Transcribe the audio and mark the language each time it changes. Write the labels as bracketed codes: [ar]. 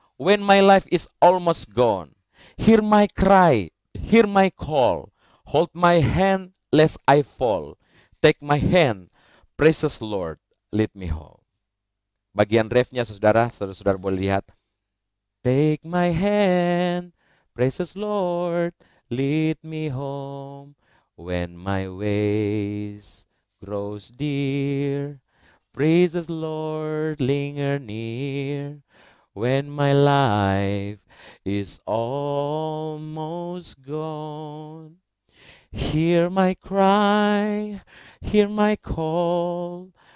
[en] When my life is almost gone, hear my cry, hear my call. Hold my hand lest I fall. Take my hand, precious Lord, lead me home. [id] Bagian refnya saudara boleh lihat. [en] Take my hand, precious Lord, lead me home. When my ways grows dear, precious Lord, linger near. When my life is almost gone, hear my cry, hear my call.